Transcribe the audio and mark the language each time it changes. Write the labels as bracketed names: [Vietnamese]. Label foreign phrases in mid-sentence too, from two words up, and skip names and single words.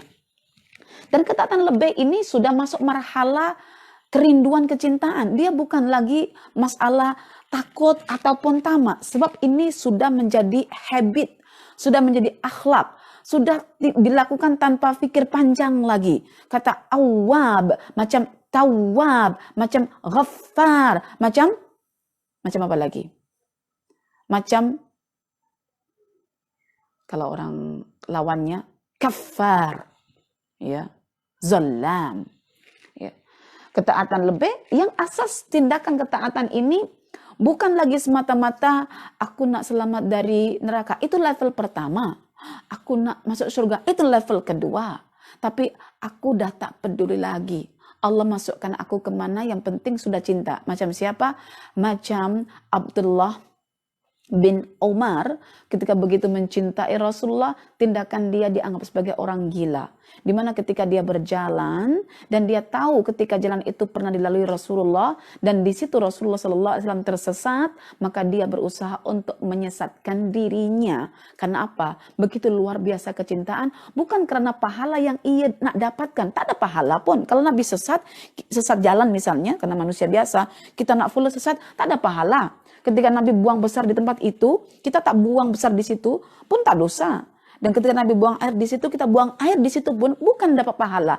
[Malay] Dan ketaatan lebih ini sudah masuk marhala kerinduan kecintaan. Dia bukan lagi masalah takut ataupun tamak, sebab ini sudah menjadi habit, sudah menjadi akhlak, sudah dilakukan tanpa pikir panjang lagi. Kata awwab, macam tawwab, macam ghaffar, macam apa lagi? Macam kalau orang lawannya kafar, ya, zalam, ya. Ketaatan lebih yang asas tindakan ketaatan ini bukan lagi semata-mata aku nak selamat dari neraka, itu level pertama. Aku nak masuk surga, itu level kedua. Tapi aku dah tak peduli lagi. Allah masukkan aku kemana, yang penting sudah cinta. Macam siapa? Macam Abdullah bin Umar, ketika begitu mencintai Rasulullah, tindakan dia dianggap sebagai orang gila. Dimana ketika dia berjalan dan dia tahu ketika jalan itu pernah dilalui Rasulullah, dan di situ Rasulullah SAW tersesat, maka dia berusaha untuk menyesatkan dirinya. Karena apa? Begitu luar biasa kecintaan, bukan karena pahala yang ia nak dapatkan. Tak ada pahala pun. Kalau Nabi sesat jalan misalnya, karena manusia biasa, kita nak full sesat, tak ada pahala. Ketika Nabi buang besar di tempat itu, kita tak buang besar di situ pun tak dosa. Dan ketika Nabi buang air di situ, kita buang air di situ pun bukan dapat pahala.